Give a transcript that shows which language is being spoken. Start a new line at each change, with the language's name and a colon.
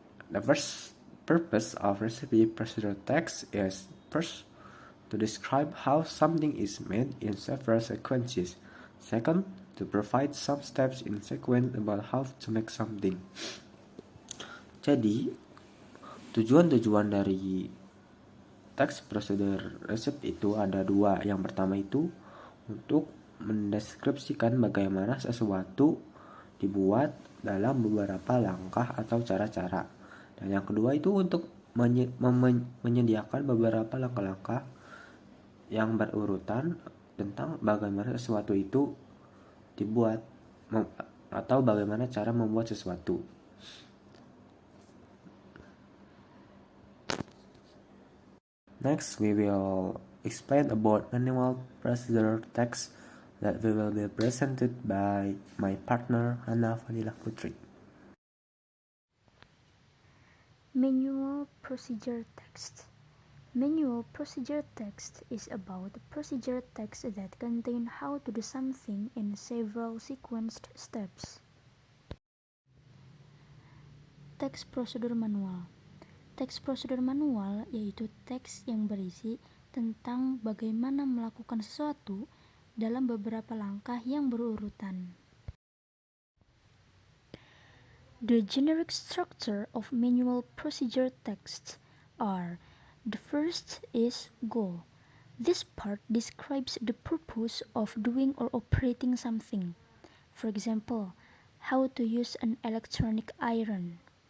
English: The first purpose of recipe procedure text is first, to describe how something is made in several sequences. Second, to provide some steps in sequence about how to make something.
Indonesian: Jadi, tujuan dari teks prosedur resep itu ada 2. Yang pertama itu untuk mendeskripsikan bagaimana sesuatu dibuat dalam beberapa langkah atau cara-cara. Dan yang kedua itu untuk menyediakan beberapa langkah-langkah yang berurutan tentang bagaimana sesuatu itu dibuat atau bagaimana cara membuat sesuatu.
English: Next, we will explain about manual procedure text that will be presented by my partner Hana Fadilah Putri. Manual procedure text. Manual procedure text is about procedure text that contain how to do something in several sequenced steps.
Indonesian: Teks prosedur manual. Teks prosedur manual yaitu teks yang berisi tentang bagaimana melakukan sesuatu dalam beberapa langkah yang berurutan.
English: The generic structure of manual procedure texts are: the first is goal. This part describes the purpose of doing or operating something. For example, how to use an electronic iron.